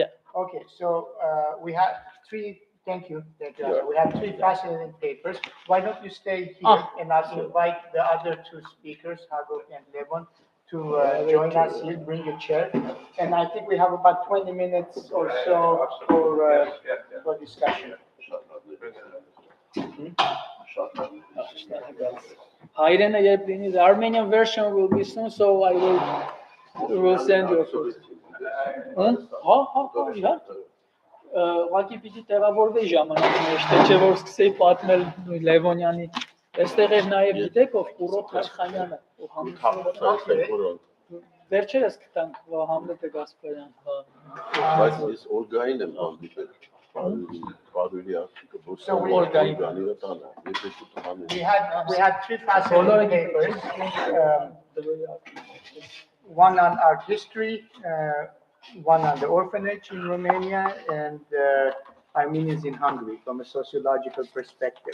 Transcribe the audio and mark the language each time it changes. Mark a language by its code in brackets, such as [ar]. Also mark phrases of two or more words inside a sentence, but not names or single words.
[en] Okay, so we have three. Thank you. We have three fascinating papers. Why don't you stay here, and I'll invite the other two speakers, Hagor and Levon, to join us here. Bring a chair, and I think we have about 20 minutes or so for discussion. [hy] Հայրենը երբ լինի, [en] the Armenian version will be soon, so I will send you a photo. [hy] Հա, իհարկե։ Ուղղակի պիտի տեղավորվեի ժամանակի մեջ, թե չէ որ սկսեի պատմել Լևոնյանի։ Այստեղ էր նաև գիտեք ով Կուրոտ Աշխանյանը, ով Համլետ։ Վերջերս գտանք Համլետը Գասպարյան։ Բայց ես օրգային եմ հանդիպել։ [en] We had three fascinating papers. One on art history, one on the orphanage in Romania, and Armenians in Hungary from a sociological perspective.